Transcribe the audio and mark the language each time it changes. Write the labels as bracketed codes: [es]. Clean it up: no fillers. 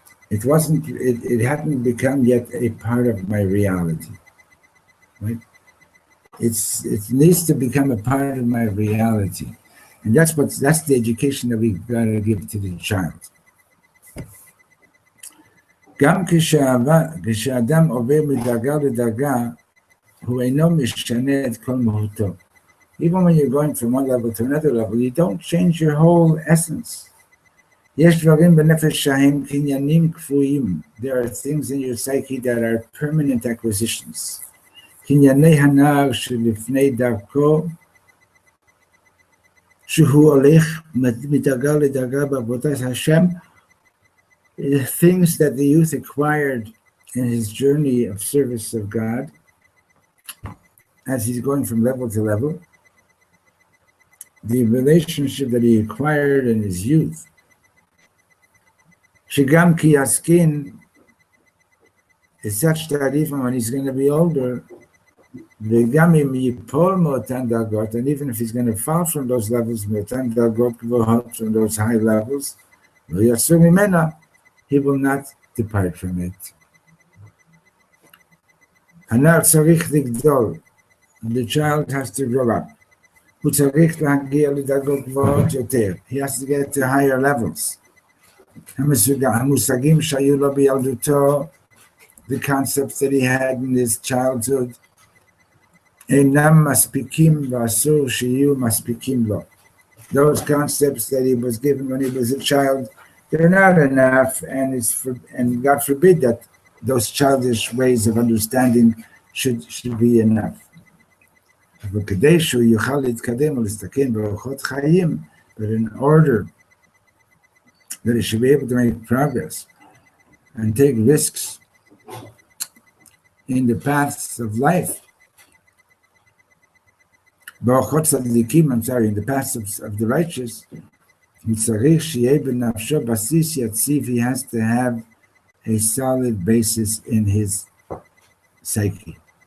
[en] It hadn't become yet a part of my reality. Right? It needs to become a part of my reality. And that's the education that we've got to give to the child. [he] גם כשאדם עובר מדרגה לדרגה, הוא אינו משנה את כל מהותו. [en] Even when you're going from one level to another level, you don't change your whole essence. [he] יש דברים בנפש שהם קניינים קבועים. [en] There are things in your psyche that are permanent acquisitions. [he] קנייני הנער שלפני דרכו, שהוא הולך מדרגה לדרגה בעבודת השם, [en] things that the youth acquired in his journey of service of God, as he's going from level to level, the relationship that he acquired in his youth, [he] שגם כי יסכין, [en] is such that even when he's going to be older, [he] וגם אם ייפול מאותן דרגות, [en] and even if he's going to fall from those levels, [he] מאותן דרגות גבוהות, [en] from those high levels, [he] לא יסור ממנה, [en] he will not depart from it. [he] הנער צריך לגדול. [en] The child has to grow up. [he] הוא צריך להגיע לדרגות גבוהות יותר. [en] He has to get to higher levels. [he] המושגים שהיו לו בילדותו, [en] the concepts that he had in his childhood, [he] אינם מספיקים ואסור שיהיו מספיקים לו. [en] Those concepts that he was given when he was a child, they're not enough, and God forbid that those childish ways of understanding should be enough. [he] וכדי שהוא יוכל להתקדם ולהסתכן באורחות חיים, [en] but in order that he should be able to make progress and take risks in the paths of life, [he] באורחות צדיקים, [en] in the paths of the righteous, [he] צריך שיהיה בנפשו בסיס יציב, [en] he has to have a solid basis in his psyche.